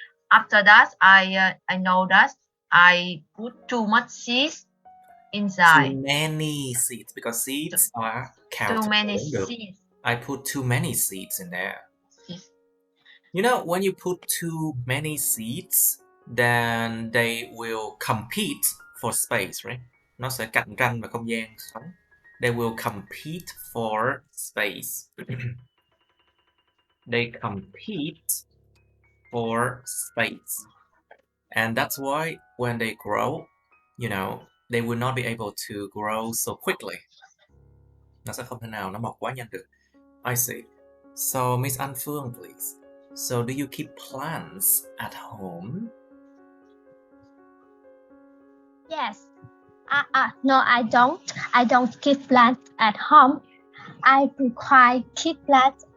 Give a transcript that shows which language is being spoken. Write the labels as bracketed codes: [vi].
[en] After that, I know that I put too much seeds inside. Too many seeds because seeds are countable. Too many seeds. I put too many seeds in there. You know, when you put too many seeds, then they will compete for space, right? [vi] Nó sẽ cạnh tranh về không gian sống. [en] They will compete for space. They compete for space. And that's why when they grow, you know, they will not be able to grow so quickly. [vi] Nó sẽ không thể nào nó mọc quá nhanh được. [en] I see. So, Miss An Phương, please. So, do you keep plants at home? Yes. No, I don't. I don't keep plants at home. I prefer keep plants.